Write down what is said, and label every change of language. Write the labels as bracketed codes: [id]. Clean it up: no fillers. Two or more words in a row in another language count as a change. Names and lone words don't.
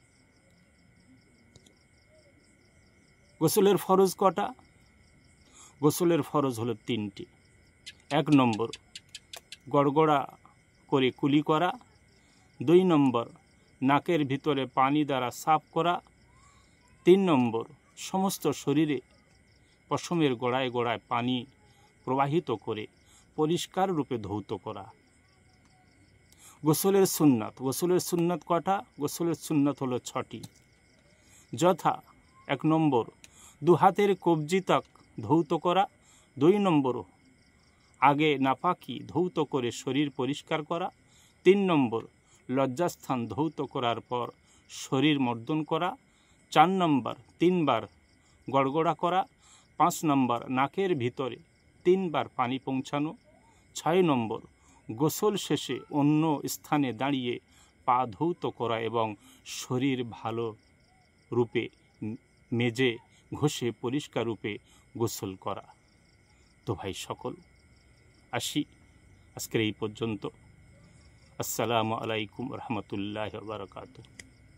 [bn] গোসলের ফরজ কটা? গোসলের ফরজ হলো তিনটি। এক নম্বর গড়গড়া করে কুলি করা। দুই নম্বর নাকের ভিতরে পানি দ্বারা সাফ করা। তিন নম্বর সমস্ত শরীরে পশমের গোড়ায় গোড়ায় পানি প্রবাহিত করে পরিষ্কার রূপে ধৌত করা। গোসলের সুন্নত। গোসলের সুন্নত কটা? গোসলের সুন্নত হলো ছটি। যথা এক নম্বর দু হাতের কব্জি তক ধৌত করা। দুই নম্বর আগে নাপাকি ধৌত করে শরীর পরিষ্কার করা। তিন নম্বর লজ্জাস্থান ধৌত করার পর শরীর মর্দন করা। চার নম্বর 3 বার গড়গড়া করা। 5 নম্বর নাকের ভিতরে 3 বার পানি পৌঁছানো। 6 নম্বর গোসল শেষে অন্য স্থানে দাঁড়িয়ে পা ধৌত করা এবং শরীর ভালো রূপে মেজে ঘষে পরিষ্কার রূপে গোসল করা। তো ভাই সকল আসি আজকের এই পর্যন্ত। [ar] السلام عليكم ورحمة الله وبركاته.